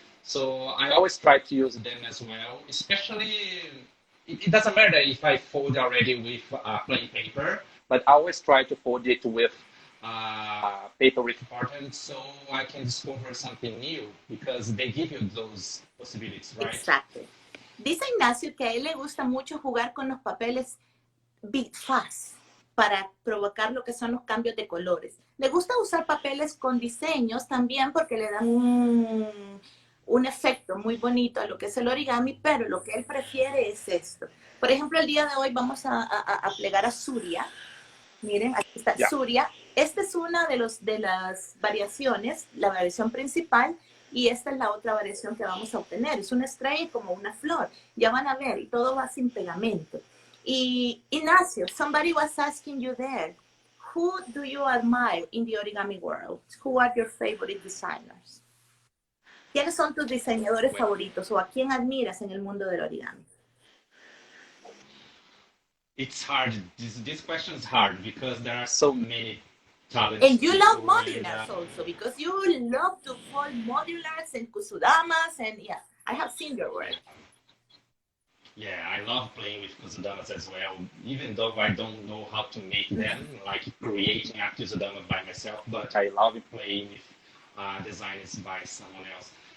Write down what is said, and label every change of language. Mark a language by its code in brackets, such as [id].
[en] So I always try to use them as well, especially it doesn't matter if I fold already with plain paper, but I always try to fold it with paper with patterns so I can discover something new because they give you those possibilities, right? [es] Exacto. Dice Ignacio que a él le gusta mucho jugar con los papeles big fast para provocar lo que son los cambios de colores. Le gusta usar papeles con diseños también porque le dan un efecto muy bonito a lo que es el origami, pero lo que él prefiere es esto. Por ejemplo, el día de hoy vamos a plegar a Surya. Miren, aquí está Surya. Esta es una de las variaciones, la variación principal, y esta es la otra variación que vamos a obtener. Es una estrella como una flor. Ya van a ver, y todo va sin pegamento. [en] Y Inacio, somebody was asking you there, who do you admire in the origami world? Who are your favorite designers? [es] ¿Quiénes son tus diseñadores favoritos o a quién admiras en el mundo del origami? [en] It's hard. This question is hard because there are so many talents. And you love modulars also because you love to fold modulars and kusudamas and yeah, I have seen your work. Yeah, I love playing with kusudamas as well, even though I don't know how to make them, like creating a kusudama by myself, but I love playing with designs by someone else.